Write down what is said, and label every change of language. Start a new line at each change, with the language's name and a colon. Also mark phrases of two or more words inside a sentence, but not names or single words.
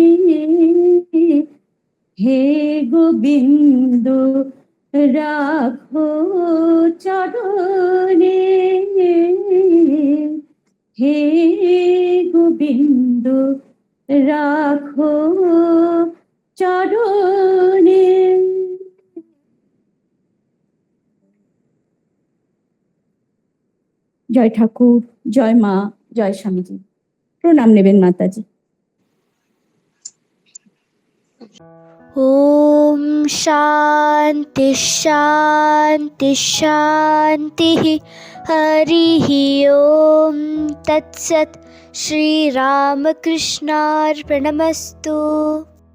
Bangla: হে গোবিন্দ, রাখো চরণে হে গোবিন্দ, রাখো চরণে। জয় ঠাকুর, জয় মা, জয় স্বামীজি। প্রণাম নেবেন মাতাজি।
Sanskrit: ॐ शान्ति शान्ति शान्तिः। हरिः ॐ तत्सत्। श्रीरामकृष्णार्पणमस्तु।